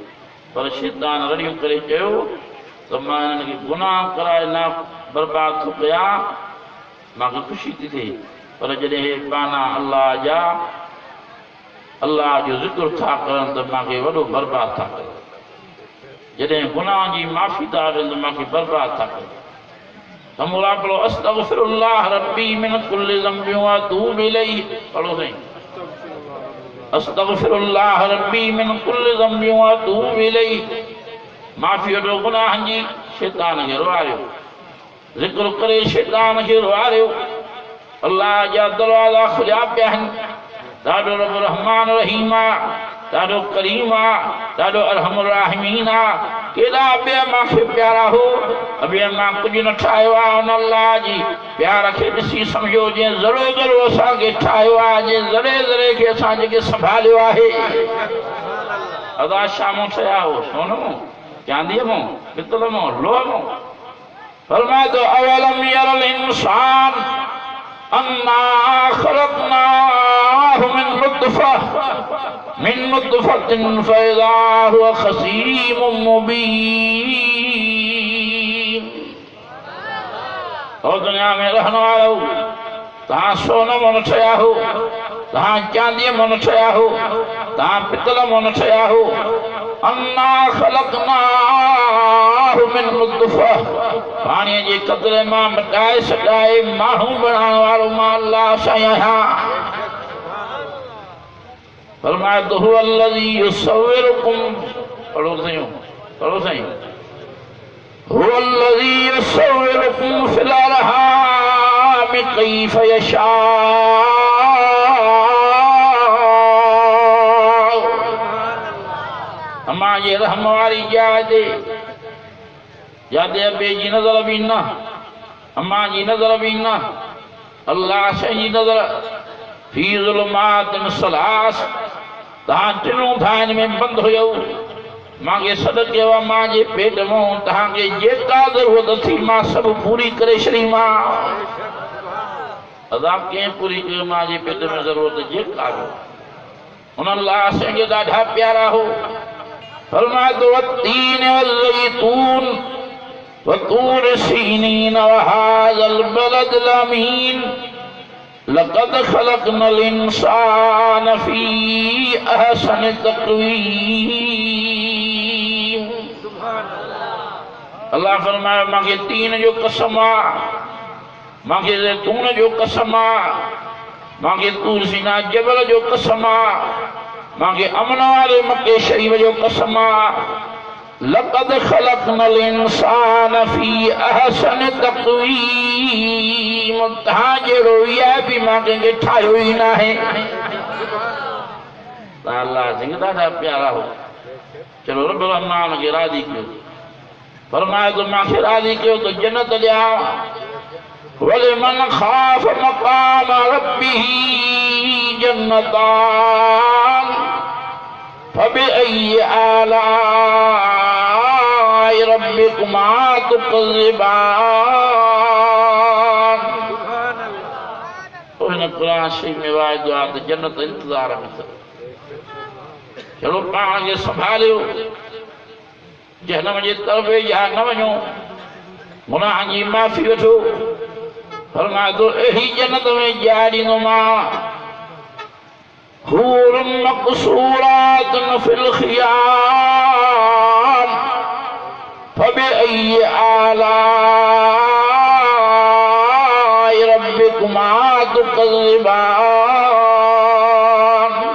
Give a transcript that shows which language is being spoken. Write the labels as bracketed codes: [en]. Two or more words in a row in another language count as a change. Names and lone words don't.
[sd] पर शैतान रड़ियूं करे चयो त मां हिननि खे गुनाह कराए ना बर्बाद थो कयां मूंखे ख़ुशी थी थिए पर जॾहिं हे पाना अल्लाह जा अल्लाह जो ज़िक्र था करनि त मूंखे वॾो बर्बाद था कनि जॾहिं गुनाह जी माफ़ी था ॾियनि त मूंखे बर्बाद था कनि तमुरा पढ़ो [ar] أستغفر الله ربي من كل ذنب وأتوب إليه [sd] पढ़ो साईं [ar] أستغفر الله ربي من كل ذنب وأتوب إليه [sd] माफ़ी वठो गुनाहनि जी शैतान खे रुआरियो ज़िक्र करे शैतान खे रुआरियो अल्लाह जा दरवाज़ा खुलिया पिया आहिनि ॾाढो रब रहमान रहीम आहे ॾाढो करीम आहे ॾाढो [ar] أرحم الراحمين [sd] आहे केॾा ॿिया मूंखे प्यारा हो ॿिया मां कुझु न ठाहियो आहे उन अल्लाह जी प्यार खे ॾिसी सम्झो जीअं ज़रो ज़रो असांखे ठाहियो आहे जीअं ज़रे ज़रे खे असां जेके संभालियो आहे अदा शामो ठहिया हो सोन मां चांदीअ मां पितल मां लोह मां फरमाए थो [ar] أولم ير الإنسان أنا خلقناه من نطفة فإذا هو خصيم مبين [sd] ओ दुनिया में रहण वारो तव्हां सोन मां न ठहिया हो तव्हां चांदीअ मां न ठहिया हो तव्हां पितल मां न ठहिया हो [ar] أنا خلقناه من نطفة [sd] पाणीअ जे क़तरे मां मटाए सटाए माण्हू बणाइण वारो मां अल्लाह साईं आहियां फरमाए तो [ar] هو الذي يصوركم [sd] पढ़ो साईं [ar] هو الذي يصوركم في الأرحام كيف يشاء [sd] अम्मा जे रहम वारी जाइ ते यादे अबे जी नज़र बि न अम्मा जी नज़र बि न अल्लाह साईं जी नज़र [ar] في ظلمات ثلاث [sd] तव्हां टिनूं धाइनि में बंदि हुयो मांखे सॾु कयो आहे मां जे पेट मां तव्हांखे जेका ज़रूरत थी मां सभु पूरी करे छॾी मां अदा कीअं पूरी कयो मां जे पेट में ज़रूरत जेका उन अल्लाह साईं जो ॾाढा प्यारा हो फरमाए तो [ar] والتين والزيتون وطور سينين وهذا البلد الأمين لقد خلقنا الإنسان في أحسن تقويم [sd] अल्लाह फरमाए मांखे तीन जो कसम आहे मांखे ज़ैतून जो कसम आहे मांखे तूर सीना जबल जो कसम आहे मांगे अमन वाले मक्के शरीफ जो कसम [ar] لقد خلقنا الإنسان في أحسن تقويم [sd] तहां जहिड़ो इहा बि मां कंहिंखे ठाहियो ई न आहे। अल्लाह सिंह ॾाढा प्यारा हो। चलो रब रहमान खे राज़ी कयो। फरमाए तो मूंखे राज़ी कयो तो जन्नत ॾियां। [ar] ولمن خاف مقام ربه جنتان فبأي آلاء ربكما تكذبان. [sd] तो हिन कुरान शरीफ में वाइदो आहे त जन्नत इंतज़ार में अथव। चलो पाण खे संभालियो, जहन्नम जे तरफ़ या न वञो, गुनाह जी माफ़ी वठो। फरमाए थो अहिड़ी जन्नत में ॼाए ॾींदोमांव [ar] حور مقصورات في الخيام فبأي آلاء ربكما تكذبان.